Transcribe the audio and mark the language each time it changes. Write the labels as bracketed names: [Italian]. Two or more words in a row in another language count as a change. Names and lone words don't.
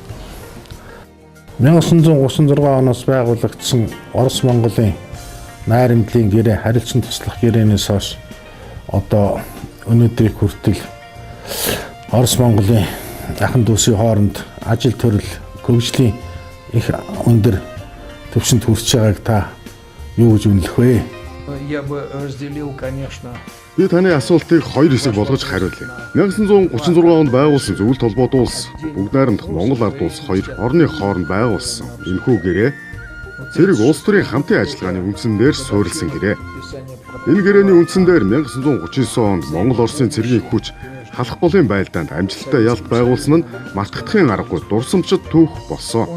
[Mongolian] 1936 оноос байгуулагдсан Орос Монголын найрамдлын гэрээ харилцан туслах гэрээнээс хойш одоо өнөөдрийг хүртэл Орос Монголын ахын дүүсийн хооронд ажил төрөл хөгжлийн их өндөр төвшөнд хүрч байгааг та юу гэж үнэлэх вэ? [Russian] Я бы разделил, конечно. [Mongolian] Би таны асуултыг хоёр хэсэг болгож хариулъя. 1936 онд байгуулсан зөвлөлт холбоот улс, бүгд найрамдах Монгол ард улс хоёр орны хооронд байгуулсан энэхүү гэрээ зэрэг улс төрийн хамтын ажиллагааны үндсэн дээр суурилсан гэрээ. Энэ гэрээний үндсэн дээр 1939 онд Монгол Оросын цэргийн хүч халах болын байлдаанд амжилттай ялт байгуулсан нь мартагдахын аргагүй дурсамжид түүх болсон.